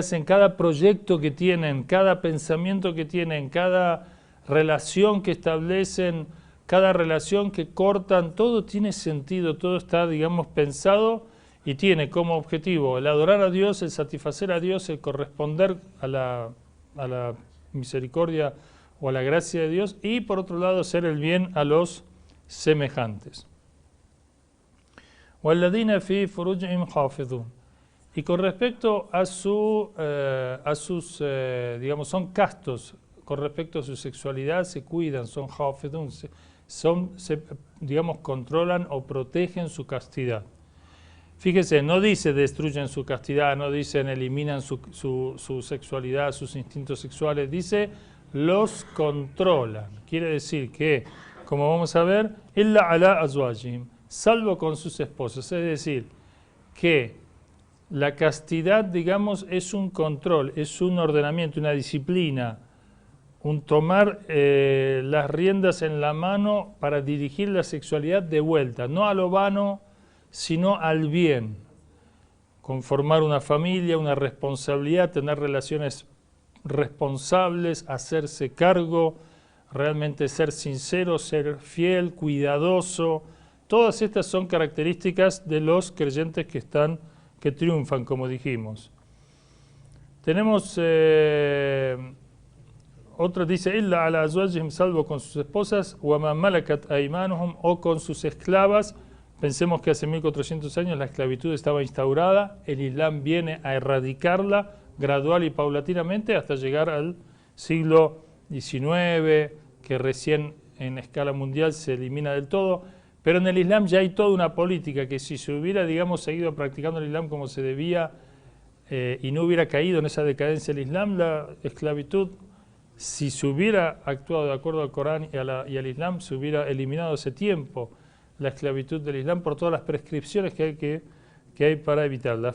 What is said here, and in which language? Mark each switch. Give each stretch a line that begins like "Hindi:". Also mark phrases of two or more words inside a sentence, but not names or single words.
Spanish: hacen, cada proyecto que tienen, cada pensamiento que tienen, cada relación que establecen, cada relación que cortan, todo tiene sentido, todo está, digamos, pensado y tiene como objetivo el adorar a Dios, el satisfacer a Dios, el corresponder a la misericordia o a la gracia de Dios y por otro lado hacer el bien a los semejantes.
Arabic: وَالَّذِينَ فِي فُرُوجِهِمْ حَافِظُونَ.
Spanish: Y con respecto a sus, digamos, son castos, con respecto a su sexualidad se cuidan, son hafidun, digamos, controlan o protegen su castidad. Fíjese, no dice destruyen su castidad, no dicen eliminan su sexualidad, sus instintos sexuales, dice los controlan. Quiere decir que, como vamos a ver,
Arabic: إلا على أزواجهم,
Spanish: salvo con sus esposas, es decir, que la castidad, digamos, es un control, es un ordenamiento, una disciplina, un tomar las riendas en la mano para dirigir la sexualidad de vuelta, no a lo vano, sino al bien. Conformar una familia, una responsabilidad, tener relaciones responsables, hacerse cargo, realmente ser sincero, ser fiel, cuidadoso. Todas estas son características de los creyentes que triunfan, como dijimos. Tenemos otra, dice,
Arabic: إلا على أزواجهم,
Spanish: salvo con sus esposas,
Arabic: وما ملكت أيمانهم,
Spanish: o con sus esclavas. Pensemos que hace 1400 años la esclavitud estaba instaurada, el Islam viene a erradicarla gradual y paulatinamente hasta llegar al siglo XIX, que recién en escala mundial se elimina del todo, pero en el Islam ya hay toda una política que si se hubiera, digamos, seguido practicando el Islam como se debía y no hubiera caído en esa decadencia del Islam, la esclavitud, si se hubiera actuado de acuerdo al Corán y al Islam, se hubiera eliminado hace tiempo la esclavitud del Islam por todas las prescripciones que hay para evitarla.